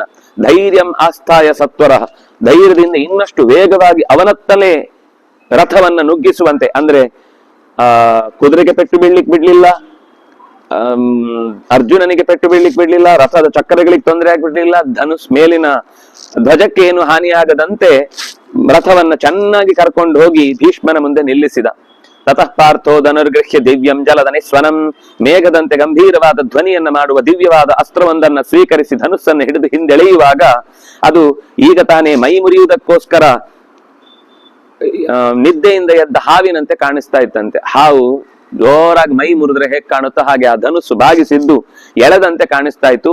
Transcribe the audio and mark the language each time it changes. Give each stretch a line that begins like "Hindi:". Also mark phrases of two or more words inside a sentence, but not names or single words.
Sanskrit: ಧೈರ್ಯಂ ಆಸ್ಥಾಯ ಸತ್ವರ,
Kannada: ಧೈರ್ಯದಿಂದ ಇನ್ನಷ್ಟು ವೇಗವಾಗಿ ಅವನತ್ತಲೇ ರಥವನ್ನ ನುಗ್ಗಿಸುವಂತೆ, ಅಂದ್ರೆ ಕುದುರೆಗೆ ಪೆಟ್ಟು ಬೀಳ್ಲಿಕ್ಕೆ ಬಿಡ್ಲಿಲ್ಲ, ಅರ್ಜುನನಿಗೆ ಪೆಟ್ಟು ಬೀಳ್ಲಿಕ್ಕೆ ಬಿಡ್ಲಿಲ್ಲ, ರಥದ ಚಕ್ರಗಳಿಗೆ ತೊಂದರೆ ಆಗ್ಬಿಡ್ಲಿಲ್ಲ, ಧನುಷ್ ಮೇಲಿನ ಧ್ವಜಕ್ಕೆ ಏನು ಹಾನಿಯಾಗದಂತೆ ರಥವನ್ನ ಚೆನ್ನಾಗಿ ಕರ್ಕೊಂಡು ಹೋಗಿ ಭೀಷ್ಮನ ಮುಂದೆ ನಿಲ್ಲಿಸಿದ.
Sanskrit: ತತಃ ಪಾರ್ಥೋ ಧನುರ್ಗೃಹ್ಯ ದಿವ್ಯಂ ಜಲದ ನಿಸ್ವನಂ,
Kannada: ಮೇಘದಂತೆ ಗಂಭೀರವಾದ ಧ್ವನಿಯನ್ನ ಮಾಡುವ ದಿವ್ಯವಾದ ಅಸ್ತ್ರವೊಂದನ್ನ ಸ್ವೀಕರಿಸಿ ಧನುಸ್ಸನ್ನು ಹಿಡಿದು ಹಿಂದೆಳೆಯುವಾಗ ಅದು ಈಗ ತಾನೇ ಮೈ ಮುರಿಯುವುದಕ್ಕೋಸ್ಕರ ನಿದ್ದೆಯಿಂದ ಎದ್ದ ಹಾವಿನಂತೆ ಕಾಣಿಸ್ತಾ ಇತ್ತಂತೆ. ಹಾವು ಜೋರಾಗಿ ಮೈ ಮುರಿದ್ರೆ ಹೇಗೆ ಕಾಣುತ್ತೋ ಹಾಗೆ ಆ ಧನುಸ್ಸು ಬಾಗಿಸಿದ್ದು ಎಳೆದಂತೆ ಕಾಣಿಸ್ತಾ ಇತ್ತು.